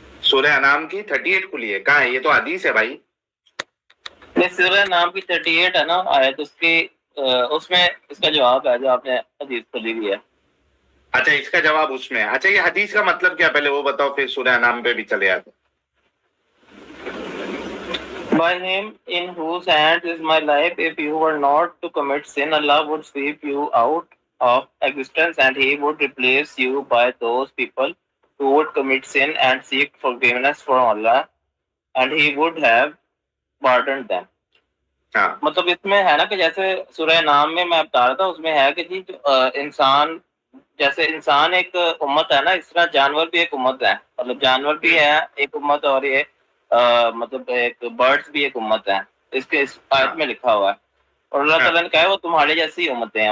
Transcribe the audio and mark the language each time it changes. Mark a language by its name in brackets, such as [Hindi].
[Urdu] سورہ انعام کی 38 کھلی ہے؟ کہاں ہے؟ یہ تو حدیث ہے بھائی. یہ سورہ انعام کی 38 ہے نا آیت، اس کی اس میں اس کا جواب ہے جو آپ نے حدیث کھولی ہوئی ہے. اچھا اس کا جواب اس میں. اچھا یہ حدیث کا مطلب کیا پہلے وہ بتاؤ، پھر سورہ انعام پہ بھی چلے آتے. [English] By him in whose hands is my life, if you were not to commit sin, Allah would sweep you out of existence and he would replace you by those people who would commit sin and seek forgiveness from Allah, and he would have pardoned them. [Urdu] مطلب اس میں ہے نا کہ جیسے سورہ نام میں بتا رہا تھا، اس میں ہے کہ جی انسان جیسے انسان ایک امت ہے نا، اس طرح جانور بھی ایک امت ہے. مطلب جانور بھی ہے ایک امت، اور یہ مطلب ایک برڈز بھی ایک امت ہے. اس کے اس آیت میں لکھا ہوا ہے. اور اللہ تعالیٰ نے کہا ہے وہ تمہارے جیسی امتیں ہیں.